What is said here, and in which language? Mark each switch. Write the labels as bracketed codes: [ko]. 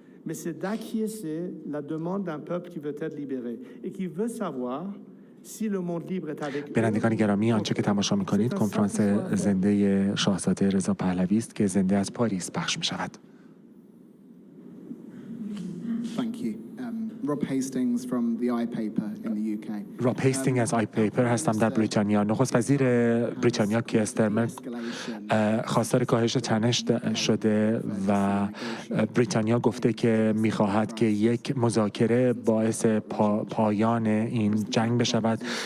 [fr] Mais c'est d'acquiescer la demande d'un peuple qui veut être libéré et qui veut savoir si le monde libre est avec eux. [fa] بینندگان گرامی، آنچه که تماشا می‌کنید کنفرانس زنده شاهزاده رضا پهلوی است که زنده از پاریس پخش می‌شود. [en] Thank you. Rob Hastings from the iPaper in the UK. [fa] راب هیستینگ از آیپیپر هستم در بریتانیا. نخست وزیر بریتانیا کیر استرمر خواستار کاهش تنش شده و بریتانیا گفته که می‌خواهد که یک مذاکره باعث پایان این جنگ بشود.